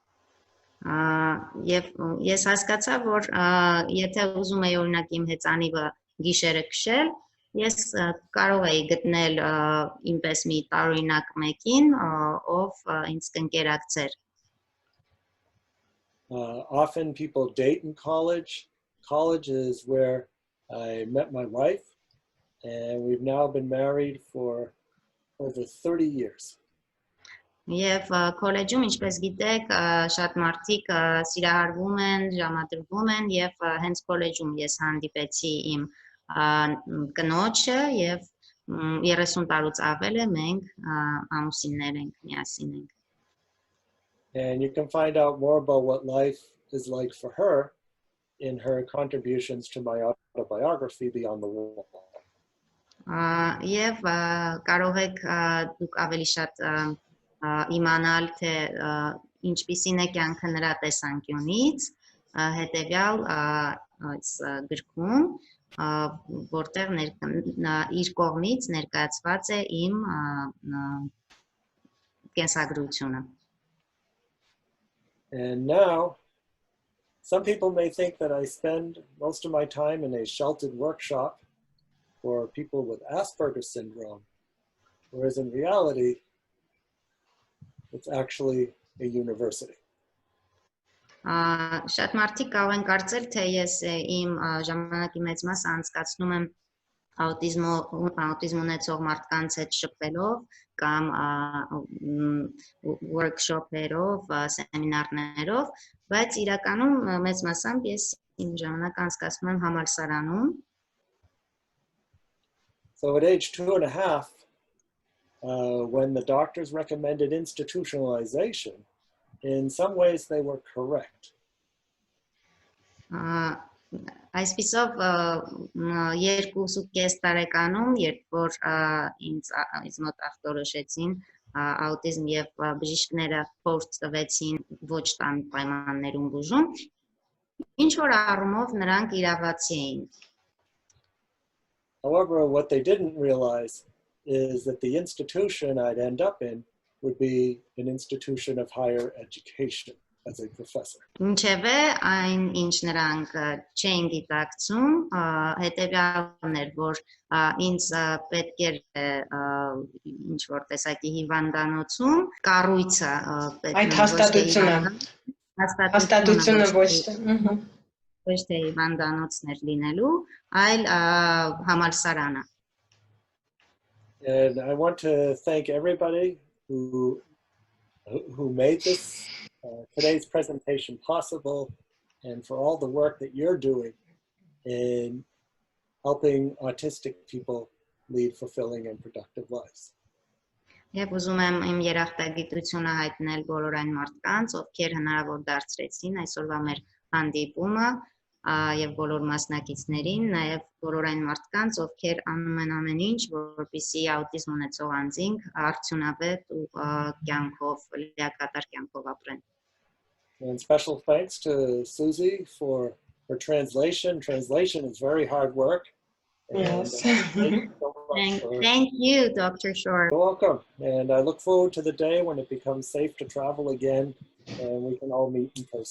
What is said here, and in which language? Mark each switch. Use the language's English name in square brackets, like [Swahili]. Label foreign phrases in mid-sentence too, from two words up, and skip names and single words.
[Armenian] Եվ ես հասկացա, որ եթե ուզում եի օրինակ իմ հեծանիվը գիշերը քշել, ես կարող էի գտնել ինպես մի տարօրինակ մեկին, ով ինձ կընկերակցեր։ [English] Often people date in college. College is where I met my wife, and we've now been married for over 30 years. [Armenian] Եվ քոլեջում, ինչպես գիտեք, շատ մարդիկ սիրահարվում են, ժամադրվում են եւ հենց քոլեջում ես հանդիպեցի իմ կնոջը եւ 30 տարուց ավել է մենք ամուսիններ ենք, միասին ենք։ [English] And you can find out more about what life is like for her in her contributions to my autobiography, Beyond the Wall. [Armenian] Եվ կարող եք դուք ավելի շատ իմանալ, թե ինչպիսին է կյանքը նրա տեսանկյունից, հետևյալ այս գրքում, որտեղ իր կողմից ներկայացված է իմ կենսագրությունը։ [English] And now, some people may think that I spend most of my time in a sheltered workshop for people with Asperger's syndrome, whereas in reality, it's actually a university. [Armenian] Շատ մարդիկ կարող են կարծել, թե ես իմ ժամանակի մեծ մասը անցկացնում եմ աուտիզմ ունեցող մարդկանց հետ շփվելով կամ workshop-երով, սեմինարներով, բայց իրականում մեծ մասամբ ես իմ ժամանակը անցկացնում եմ համալսարանում։ [English] So at age 2.5, when the doctors recommended institutionalization, in some ways they were correct. [Armenian] Այսպիսով 2.5 տարեկանում, երբ որ ինձ մոտ ախտորոշեցին աուտիզմ եւ բժիշկները փորձ տվեցին ոչ տան պայմաններում բուժում, ինչ որ առումով նրանք իրավացի էին։ [English] However, what they didn't realize is that the institution I'd end up in would be an institution of higher education as a professor. [Armenian] Ինչևէ, այն ինչ նրանք չէին գիտակցում, հետևյալն էր, որ ինձ պետք էր ինչ որ տեսակի հիվանդանոցում կառույցը այդ հաստատությունը ոչ թե հիվանդանոցներ լինելու, այլ համալսարանը։ [English] And I want to thank everybody who made this today's presentation possible, and for all the work that you're doing in helping autistic people lead fulfilling and productive lives. [Armenian] Եվ ուզում եմ իմ երախտագիտությունը հայտնել բոլոր այն մարդկանց, ովքեր հնարավոր դարձրեցին այսօրվա մեր հանդիպումը, եւ բոլոր մասնակիցներին, նաեւ բոլոր այն մարդկանց, ովքեր անում են ամեն ինչ, որպեսզի աուտիզմ ունեցող անձինք արդյունավետ ու կյանքով, լիակատար կյանքով ապրեն։ [English] And special thanks to Susie for her translation. Translation is very hard work. Yes. Thank you, Dr. Shore. You're welcome. And I look forward to the day when it becomes safe to travel again and we can all meet in person.